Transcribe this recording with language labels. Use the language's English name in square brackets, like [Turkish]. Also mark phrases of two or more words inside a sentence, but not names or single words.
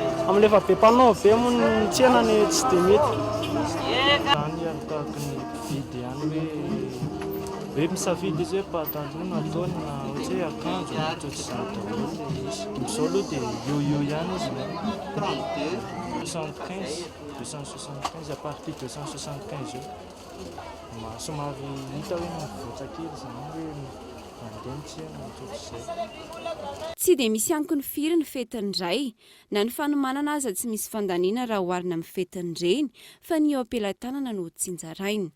[Malagasy] Amin'lefa be mpanao be moa ny tsena ny tsy dia mety. hoe misafidy izy hoe patalon ataony na ohatry hoe akanjo ohatry izany daholo izy. Izao aloha dia io ihany izy 275 [French] à partir de [Malagasy] 275 eo. Somary hita hoe mivoatra kely izany hoe mandeha mitsena ohatr'izay. Tsy dia misy ankony firy ny fetin-dray na ny fanomanana aza tsy misy fandaniana raha oharina amin'ny fetin-dreny fa ny eo ampelantanana no tsinjaraina.